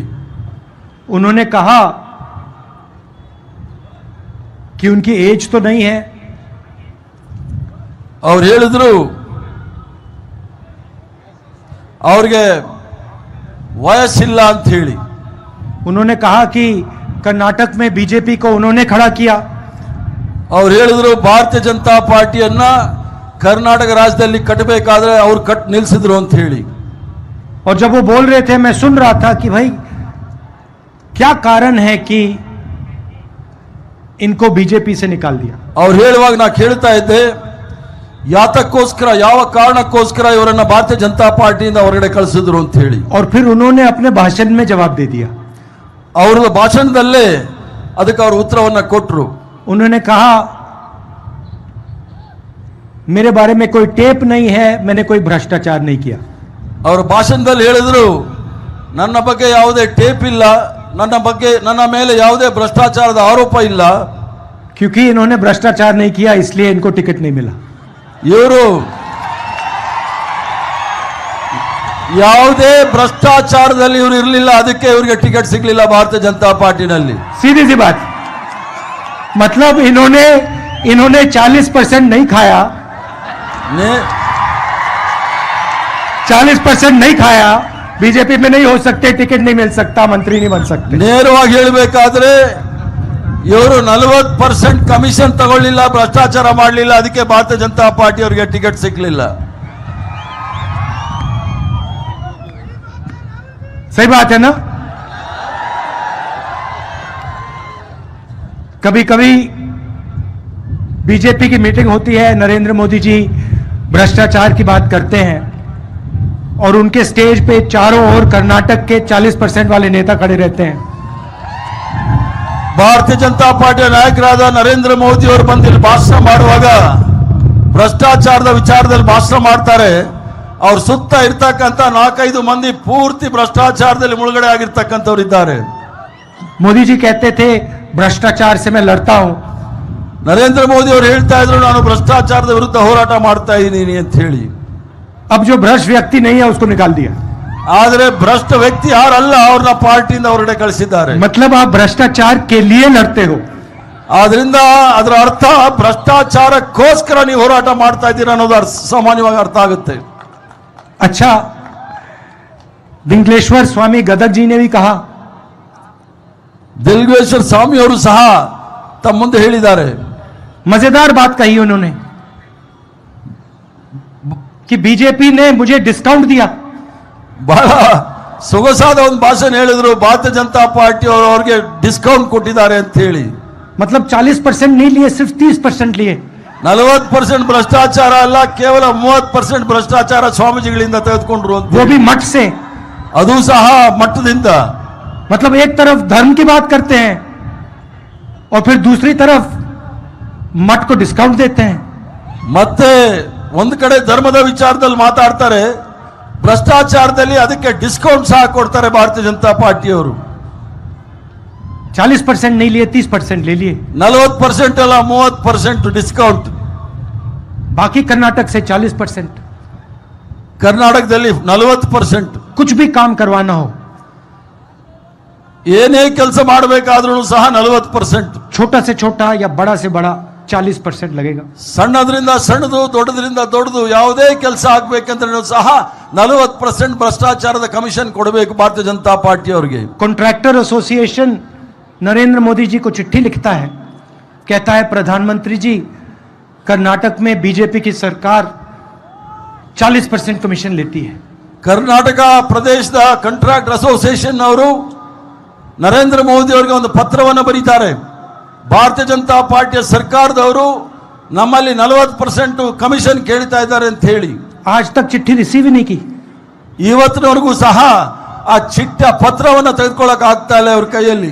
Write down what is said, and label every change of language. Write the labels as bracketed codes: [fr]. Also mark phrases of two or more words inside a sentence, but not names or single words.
[hi] उन्होंने कहा कि उनकी एज तो नहीं है, [kn] ಅವ್ರು ಹೇಳಿದ್ರು ಅವ್ರಿಗೆ ವಯಸ್ಸಿಲ್ಲ ಅಂತ ಹೇಳಿ. [hi] उन्होंने कहा कि कर्नाटक में बीजेपी को उन्होंने खड़ा किया, [kn] ಅವ್ರು ಹೇಳಿದ್ರು ಭಾರತೀಯ ಜನತಾ ಪಾರ್ಟಿಯನ್ನ ಕರ್ನಾಟಕ ರಾಜ್ಯದಲ್ಲಿ ಕಟ್ಟಬೇಕಾದ್ರೆ ಅವ್ರು ಕಟ್ ನಿಲ್ಲಿಸಿದ್ರು ಅಂತ ಹೇಳಿ. [hi] और जब वो बोल रहे थे मैं सुन रहा था कि भाई क्या कारण है कि इनको बीजेपी से निकाल दिया। [kn] ಅವ್ರು ಹೇಳುವಾಗ ನಾ ಕೇಳ್ತಾ ಇದ್ದೆ, ಯಾತಕ್ಕೋಸ್ಕರ ಯಾವ ಕಾರಣಕ್ಕೋಸ್ಕರ ಇವರನ್ನ ಭಾರತೀಯ ಜನತಾ ಪಾರ್ಟಿಯಿಂದ ಹೊರಗಡೆ ಕಳಿಸಿದ್ರು ಅಂತ ಹೇಳಿ. [hi] और फिर उन्होंने अपने भाषण में जवाब दे दिया, [kn] ಅವರ ಭಾಷಣದಲ್ಲೇ ಅದಕ್ಕೆ ಅವರು ಉತ್ತರವನ್ನ ಕೊಟ್ಟರು. [hi] उन्होंने कहा मेरे बारे में कोई टेप नहीं है, मैंने कोई भ्रष्टाचार नहीं किया। [kn] ಅವರ ಭಾಷಣದಲ್ಲಿ ಹೇಳಿದ್ರು ನನ್ನ ಬಗ್ಗೆ ಯಾವುದೇ ಟೇಪ್ ಇಲ್ಲ, ನನ್ನ ಮೇಲೆ ಯಾವುದೇ ಭ್ರಷ್ಟಾಚಾರದ ಆರೋಪ ಇಲ್ಲ. [hi] क्योंकि इन्होंने भ्रष्टाचार नहीं किया इसलिए इनको टिकट नहीं मिला। [kn] ಇವರು ಯಾವುದೇ ಭ್ರಷ್ಟಾಚಾರದಲ್ಲಿ ಇವರು ಇರಲಿಲ್ಲ, ಅದಕ್ಕೆ ಇವರಿಗೆ ಟಿಕೆಟ್ ಸಿಗಲಿಲ್ಲ ಭಾರತೀಯ ಜನತಾ ಪಾರ್ಟಿನಲ್ಲಿ. [hi] सीधी सी बात, मतलब इन्होंने 40% नहीं खाया, 40% नहीं खाया, बीजेपी में नहीं हो सकते, टिकट नहीं मिल सकता, मंत्री नहीं बन सकते। [kn] ನೇರವಾಗಿ ಹೇಳಬೇಕಾದ್ರೆ ಇವರು 40% ಕಮಿಷನ್ ತಗೊಳ್ಳಿಲ್ಲ, ಭ್ರಷ್ಟಾಚಾರ ಮಾಡಲಿಲ್ಲ, ಅದಕ್ಕೆ ಭಾರತೀಯ ಜನತಾ ಪಾರ್ಟಿ ಅವರಿಗೆ ಟಿಕೆಟ್ ಸಿಗಲಿಲ್ಲ. [hi] सही बात है ना। कभी कभी बीजेपी की मीटिंग होती है, नरेंद्र मोदी जी भ्रष्टाचार की बात करते हैं और उनके स्टेज पे चारों ओर कर्नाटक के 40% वाले नेता खड़े रहते हैं। [kn] ಭಾರತೀಯ ಜನತಾ ಪಾರ್ಟಿಯ ನಾಯಕರಾದ ನರೇಂದ್ರ ಮೋದಿ ಅವರು ಬಂದು ಇಲ್ಲಿ ಭಾಷಣ ಮಾಡುವಾಗ ಭ್ರಷ್ಟಾಚಾರದ ವಿಚಾರದಲ್ಲಿ ಭಾಷಣ ಮಾಡ್ತಾರೆ. ಅವ್ರ ಸುತ್ತ ಇರ್ತಕ್ಕಂಥ 4-5 ಮಂದಿ ಪೂರ್ತಿ ಭ್ರಷ್ಟಾಚಾರದಲ್ಲಿ ಮುಳುಗಡೆ ಆಗಿರ್ತಕ್ಕಂಥವ್ರು ಇದ್ದಾರೆ. [hi] मोदी जी कहते थे भ्रष्टाचार से मैं लड़ता हूं, [kn] ನರೇಂದ್ರ ಮೋದಿ ಅವರು ಹೇಳ್ತಾ ಇದ್ರು ನಾನು ಭ್ರಷ್ಟಾಚಾರದ ವಿರುದ್ಧ ಹೋರಾಟ ಮಾಡ್ತಾ ಇದ್ದೀನಿ ಅಂತ ಹೇಳಿ. [hi] अब जो भ्रष्ट व्यक्ति नहीं है उसको निकाल दिया। [kn] ಆದರೆ ಭ್ರಷ್ಟ ವ್ಯಕ್ತಿ ಯಾರಲ್ಲ ಅವ್ರನ್ನ ಪಾರ್ಟಿಯಿಂದ ಹೊರಗಡೆ ಕಳಿಸಿದ್ದಾರೆ. [hi] मतलब आप भ्रष्टाचार के लिए लड़ते हो, [kn] ಆದ್ರಿಂದ ಅದರ ಅರ್ಥ ಭ್ರಷ್ಟಾಚಾರಕ್ಕೋಸ್ಕರ ನೀವು ಹೋರಾಟ ಮಾಡ್ತಾ ಇದ್ದೀರಾ ಅನ್ನೋದು ಸಾಮಾನ್ಯವಾಗಿ ಅರ್ಥ ಆಗುತ್ತೆ. [hi] अच्छा, दिंगलेश्वर स्वामी गदग जी ने भी कहा, [kn] ದಿಲ್ಗೇಶ್ವರ ಸ್ವಾಮಿ ಅವರು ಸಹ ತಮ್ಮ ಮುಂದೆ ಹೇಳಿದ್ದಾರೆ. [hi] मजेदार बात कही उन्होंने कि बीजेपी ने मुझे डिस्काउंट दिया। [kn] ಬಹಳ ಸೊಗಸಾದ ಒಂದು ಭಾಷಣ ಹೇಳಿದ್ರು, ಭಾರತೀಯ ಜನತಾ ಪಾರ್ಟಿ ಅವರು ಅವ್ರಿಗೆ ಡಿಸ್ಕೌಂಟ್ ಕೊಟ್ಟಿದ್ದಾರೆ ಅಂತ ಹೇಳಿ. [hi] मतलब 40% नहीं लिए, सिर्फ 30% लिए। [kn] 40% ಭ್ರಷ್ಟಾಚಾರ ಅಲ್ಲ, ಕೇವಲ 30% ಭ್ರಷ್ಟಾಚಾರ ಸ್ವಾಮೀಜಿಗಳಿಂದ ತೆಗೆದುಕೊಂಡ್ರು ಅಂತ. [hi] वो भी मठ से, [kn] ಅದು ಸಹ ಮಟ್ಟದಿಂದ. [hi] मतलब एक तरफ धर्म की बात करते हैं और फिर दूसरी तरफ मठ को डिस्काउंट देते हैं। [kn] ಮತ್ತೆ ಒಂದು ಕಡೆ ಧರ್ಮದ ವಿಚಾರದಲ್ಲಿ ಮಾತಾಡ್ತಾರೆ, ಭ್ರಷ್ಟಾಚಾರದಲ್ಲಿ ಅದಕ್ಕೆ ಡಿಸ್ಕೌಂಟ್ ಸಹ ಕೊಡ್ತಾರೆ ಭಾರತೀಯ ಜನತಾ ಪಾರ್ಟಿಯವರು. [hi] 40% नहीं लिए, 30% ले लिए। [kn] 40% ಅಲ್ಲ, 30% ಡಿಸ್ಕೌಂಟ್. [hi] बाकी कर्नाटक से 40%। [kn] ಕರ್ನಾಟಕದಲ್ಲಿ 40%. [hi] कुछ भी काम करवाना हो, [kn] ಏನೇ ಕೆಲಸ ಮಾಡಬೇಕಾದ್ರೂ ಸಹ 40%. [hi] छोटा से छोटा या बड़ा से बड़ा 40% लगेगा। [kn] ಸಣ್ಣದ್ರಿಂದ ಸಣ್ಣದು, ದೊಡ್ಡದ್ರಿಂದ ದೊಡ್ಡದು ಯಾವುದೇ ಕೆಲಸ ಆಗ್ಬೇಕಂದ್ರೆ ಸಹ 40% ಭ್ರಷ್ಟಾಚಾರದ ಕಮಿಷನ್ ಕೊಡಬೇಕು ಭಾರತೀಯ ಜನತಾ ಪಾರ್ಟಿ ಅವರಿಗೆ. [en] contractor association [hi] नरेंद्र मोदी जी को चिट्ठी लिखता है, कहता है प्रधानमंत्री जी, कर्नाटक में बीजेपी की सरकार 40% कमीशन लेती है। [kn] ಕರ್ನಾಟಕ ಪ್ರದೇಶದ [en] contract association [kn] ಅವರು ನರೇಂದ್ರ ಮೋದಿ ಅವರಿಗೆ ಒಂದು ಪತ್ರವನ್ನು ಬರೀತಾರೆ. ಭಾರತೀಯ ಜನತಾ ಪಾರ್ಟಿಯ ಸರ್ಕಾರದವರು ನಮ್ಮಲ್ಲಿ 40% ಕಮಿಷನ್ ಕೇಳ್ತಾ ಇದ್ದಾರೆ ಅಂತ ಹೇಳಿ. [hi] आज तक चिट्ठी रिसीव ही नहीं की. [kn] ಇವತ್ತಿನವರೆಗೂ ಸಹ ಆ ಚಿಟ್ಟ ಪತ್ರವನ್ನು ತೆಗೆದುಕೊಳ್ಳಕ್ ಆಗ್ತಾ ಇಲ್ಲ ಅವ್ರ ಕೈಯಲ್ಲಿ.